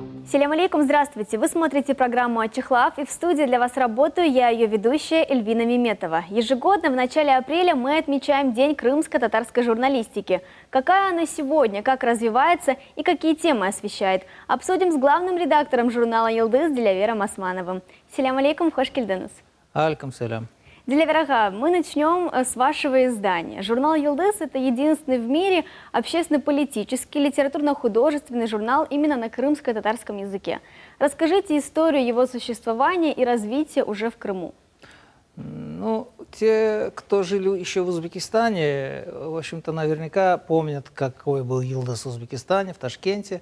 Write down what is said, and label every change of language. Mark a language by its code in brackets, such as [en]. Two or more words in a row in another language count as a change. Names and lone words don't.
[ar] سلام عليكم, [ru] здравствуйте! Вы смотрите программу «Ачехлав», и в студии для вас работаю я, ее ведущая Эльвина Меметова. Ежегодно в начале апреля мы отмечаем День крымско-татарской журналистики. Какая она сегодня, как развивается и какие темы освещает, обсудим с главным редактором журнала «Йылдыз» Дилявером Османовым. [ar] سلام عليكم, [crh] хош келдіңіз. [ar] عليكم سلام. [ru] Дилявер ага, мы начнем с вашего издания. Журнал «Йылдыз» — это единственный в мире общественно-политический, литературно-художественный журнал именно на крымско-татарском языке. Расскажите историю его существования и развития уже в Крыму. Ну, те, кто жили еще в Узбекистане, в общем-то, наверняка помнят, какой был «Йылдыз» в Узбекистане, в Ташкенте.